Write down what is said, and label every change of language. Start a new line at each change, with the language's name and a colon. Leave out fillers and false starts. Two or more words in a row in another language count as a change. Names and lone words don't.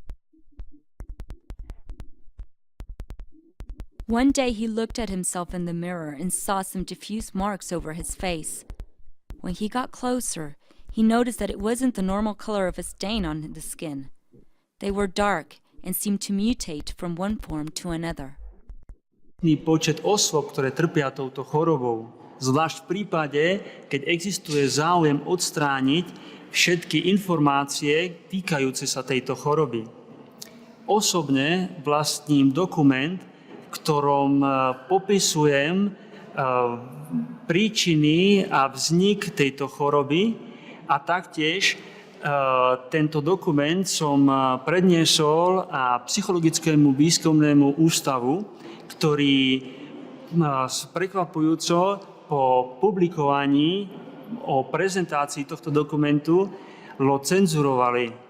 English: One day he looked at himself in the mirror and saw some diffuse marks over his face. When he got closer, he noticed that it wasn't the normal color of a stain on the skin. They were dark and seemed to mutate from one form to another.
Slovak: Počet osôb, ktoré trpia touto chorobou, zvlášť v prípade, keď existuje záujem odstrániť všetky informácie týkajúce sa tejto choroby. Osobne vlastním dokument, v ktorom popisujem príčiny a vznik tejto choroby a taktiež tento dokument som predniesol psychologickému výskumnému ústavu, ktorý prekvapujúco po publikovaní o prezentácii tohto dokumentu lo cenzurovali.